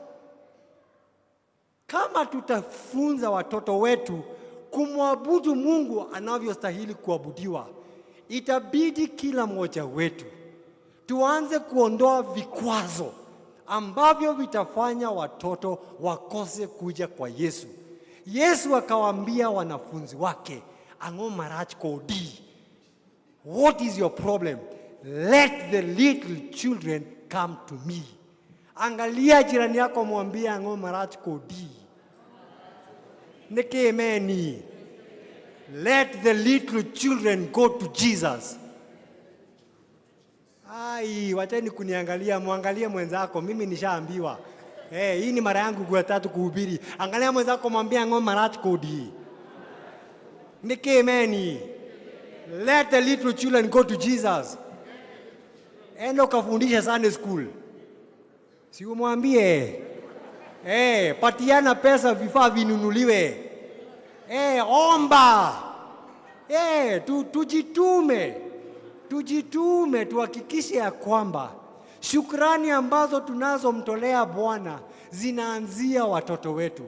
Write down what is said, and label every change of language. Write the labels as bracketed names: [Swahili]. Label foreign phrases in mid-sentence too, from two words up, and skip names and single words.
[Swahili] Kama tutafunza watoto wetu kumwabudu Mungu anavyostahili kuabudiwa, itabidi kila mmoja wetu tuanze kuondoa vikwazo ambavyo vitafanya watoto wakose kuja kwa Yesu. Yesu akawaambia wanafunzi wake, [Luo (Kenya and Tanzania)] "Ang'o marach kodi? [English] What is your problem? Let the little children come to me." [Swahili] Angalia jirani yako, mwambie, [Luo (Kenya and Tanzania)] "Ang'o marach kodi?" [Swahili] Nekemeni. [English] Let the little children go to Jesus. [Swahili] Ai, wacheni kuniangalia, muangalie mwenzako, mimi nishaambiwa. Hii ni mara yangu ya 3 kuhubiri. Angalia mwenzako, mwambie, [Luo (Kenya and Tanzania)] "Ang'o marach kodi?" Nekemeni. [English] Let the little children go to Jesus. [Swahili] Endo kafundisha [English] Sunday school. [Swahili] Si umwambie. Patiana pesa vifaa vinunuliwe. Omba. Tujitume tuhakikishe ya kwamba shukrani ambazo tunazomtolea Bwana zinaanzia watoto wetu.